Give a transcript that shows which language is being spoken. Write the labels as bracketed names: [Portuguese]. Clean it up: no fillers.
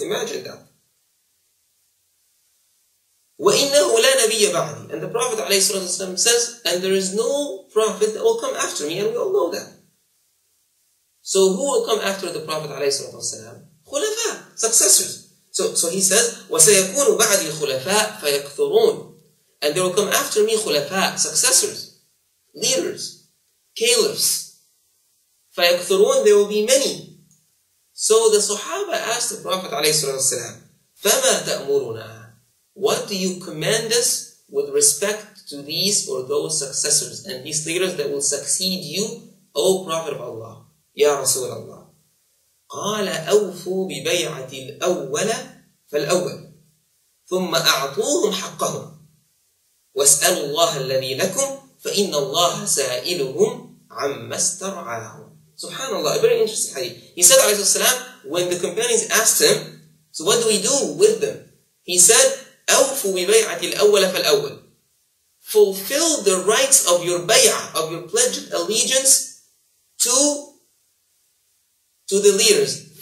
[English] Imagine that. [Arabic] وَإِنَّهُ لَا نَبِيَّ بَعْدِي. [English] And the Prophet ﷺ says, and there is no prophet that will come after me, and we all know that. So who will come after the Prophet ﷺ? خلفاء, successors. So he says, [Arabic] وَسَيَكُونُ بَعْدِي خُلَفَاء فَيَكْثُرُونَ. [English] And they will come after me خلفاء, successors, leaders, caliphs. فَيَكْثُرُونَ, there will be many. So the Sahaba asked the Prophet ﷺ, [Arabic] فَمَا تَأْمُرُنَا? [English] What do you command us with respect to these or those successors and these leaders that will succeed you, O Prophet of Allah, Ya Rasul Allah? [Arabic] قال أوفوا ببيعة الأول فالأول ثم أعطوهم حقهم واسألوا الله الذي لكم فإن الله سائلهم عما استرعاهم. [English] Subhanallah, a very interesting hadith. He said, alayhi salam, when the companions asked him, so what do we do with them? He said, [Arabic] أوفوا ببيعة الأول فالأول. [English] Fulfill the rights of your bay'ah, of your pledged allegiance to the leaders.